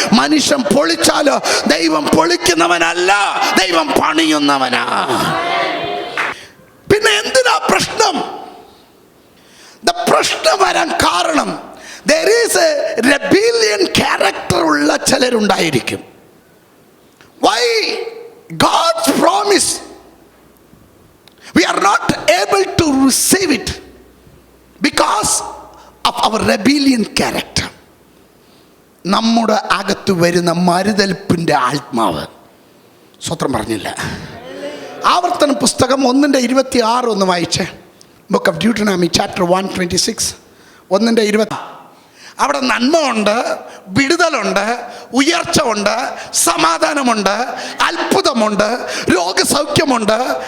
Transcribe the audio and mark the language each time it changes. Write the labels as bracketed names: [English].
[Malayalam] മനുഷ്യൻ പൊളിച്ചാലോ ദൈവം പൊളിക്കുന്നവനല്ല, ദൈവം പണിയുന്നവനാ. പിന്നെ എന്തിനാ പ്രശ്നം? പ്രശ്നം വരാൻ കാരണം [English] there is a rebellion character [Malayalam] ഉള്ള ചിലരുണ്ടായിരിക്കും. [English] Why God's promise we are not able to receive it because of our rebellion character. [Malayalam] നമ്മുടെ അകത്ത് വരുന്ന മറുതലിപ്പിൻ്റെ ആത്മാവ്. സ്വത്രം പറഞ്ഞില്ല. ആവർത്തന പുസ്തകം 1:26 ഒന്ന് വായിച്ചേ. [English] Book of Deuteronomy chapter 1:26. 1:20. [Malayalam] അവിടെ നന്മ ഉണ്ട്, വിടുതലുണ്ട്, ഉയർച്ച ഉണ്ട്, സമാധാനമുണ്ട്, അത്ഭുതമുണ്ട്, രോഗസൗഖ്യമുണ്ട്.